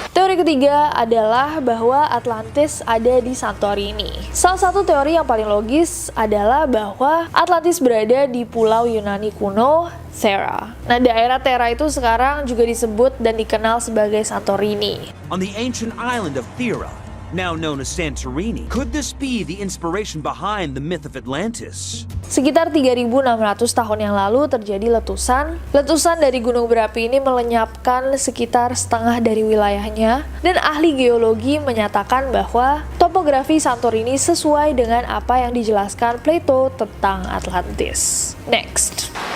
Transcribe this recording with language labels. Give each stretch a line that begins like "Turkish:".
Indonesian: Teori ketiga adalah bahwa Atlantis ada di Santorini. Salah satu teori yang paling logis adalah bahwa Atlantis berada di pulau Yunani kuno, Thera. Nah, daerah Thera itu sekarang juga disebut dan dikenal sebagai Santorini.
English: On the ancient island of Thera, now known as Santorini, could this be the inspiration behind the myth of Atlantis?
Indonesian: Sekitar 3.600 tahun yang lalu terjadi letusan. Letusan dari gunung berapi ini melenyapkan sekitar setengah dari wilayahnya, dan ahli geologi menyatakan bahwa topografi Santorini sesuai dengan apa yang dijelaskan Plato tentang Atlantis. Next.